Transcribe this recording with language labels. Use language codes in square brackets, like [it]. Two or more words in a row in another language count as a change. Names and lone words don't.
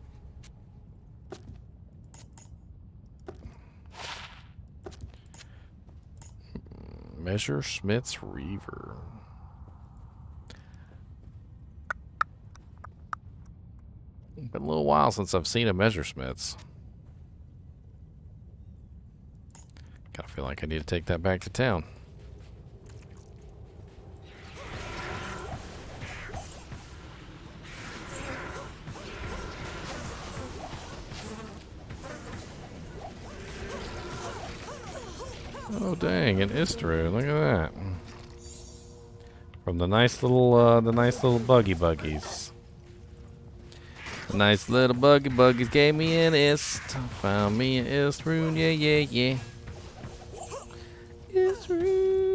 [en] Messerschmitt's Reaver. Been a little while since I've seen a Messerschmitt's. Kinda feel like I need to take that back to town. Oh dang, an Istru, look at that. From the nice little buggies. The nice little buggies gave me an Ist. Found me an Istru, yeah, yeah, yeah. Istru.